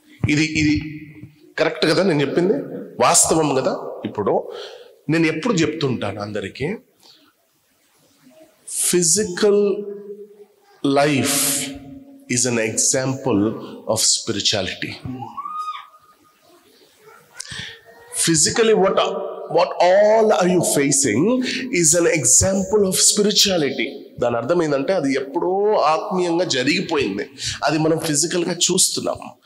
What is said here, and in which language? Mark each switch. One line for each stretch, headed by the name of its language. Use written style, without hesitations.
Telugu: ఇది కరెక్ట్ కదా నేను చెప్పింది? వాస్తవం కదా. ఇప్పుడు నేను ఎప్పుడు చెప్తుంటాను అందరికీ,
English: Physical life is an example of spirituality. Physically, what all are you facing is an example of spirituality.
Telugu: దాని అర్థం ఏంటంటే అది ఎప్పుడో ఆత్మీయంగా జరిగిపోయింది, అది మనం ఫిజికల్గా చూస్తున్నాం.